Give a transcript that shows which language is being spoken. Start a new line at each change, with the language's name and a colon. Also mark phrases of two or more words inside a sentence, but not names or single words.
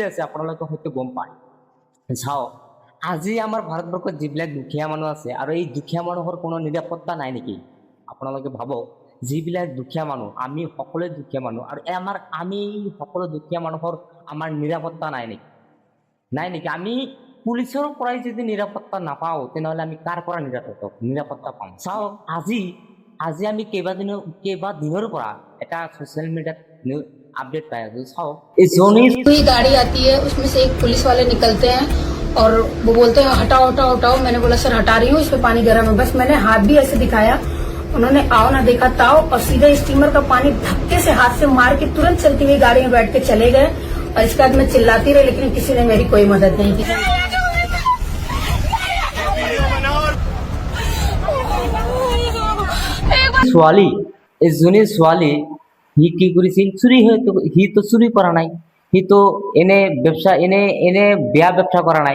Assamese: আছে আপোনালোকে হয়তো গম পায় চাও আজি আমার ভারতবর্ষত যিবিলাক দুখীয়া মানুহ আছে আৰু এই দুখীয়া মানুহৰ কোনো নিৰাপত্তা নাই নেকি আপোনালোকে ভাবক যিবিলাক দুখীয়া মানুহ আমি সকলোৱে দুখীয়া মানুহ আৰু আমি সকলো দুখীয়া মানুহৰ আমাৰ নিৰাপত্তা নাই নেকি আমি পুলিচৰ পৰাই যদি নিৰাপত্তা নাপাওঁ তেনেহ'লে আমি কাৰ পৰা নিৰাপত্তা পাম চাও আজি আমি কেইবাদিনৰ পৰা এটা
English: social mediaত
Assamese: আপডেট পাই আছো চাও
Hindi: कोई गाड़ी आती है उसमें से एक पुलिस वाले निकलते हैं और वो बोलते हैं हटाओ हटाओ हटाओ। मैंने बोला सर हटा रही हूँ, इसमें पानी गर्म है। बस मैंने हाथ भी ऐसे दिखाया, उन्होंने आओ ना देखा ताओ और सीधे स्टीमर का पानी धक्के से हाथ से मार के तुरंत चलती हुई गाड़ी में बैठ के चले गए। और इसके बाद मैं चिल्लाती रही लेकिन किसी ने मेरी कोई मदद नहीं की।
Assamese: ছোৱালী এই যোনে ছোৱালী সি কি কৰিছিল চুৰি হয়তো সি তো চুৰি কৰা নাই, সি তো এনে ব্যবসা এনে বেয়া ব্যবসা কৰা নাই।